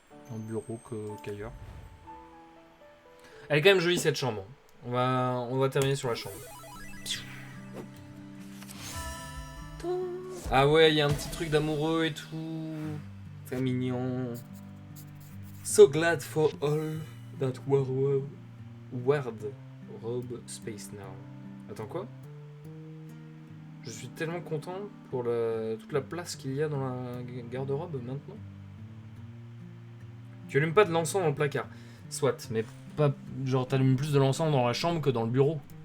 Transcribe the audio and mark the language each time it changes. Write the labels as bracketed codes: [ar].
[fr] Dans le bureau qu'ailleurs. Elle est quand même jolie cette chambre. On va terminer sur la chambre. Ah ouais, il y a un petit truc d'amoureux et tout. C'est mignon. [en] So glad for all that word robe space now. [fr] Attends quoi? Je suis tellement content pour toute la place qu'il y a dans la garde-robe maintenant. Tu allumes pas de l'encens dans le placard. Soit, mais pas genre t'allumes plus de l'encens dans la chambre que dans le bureau.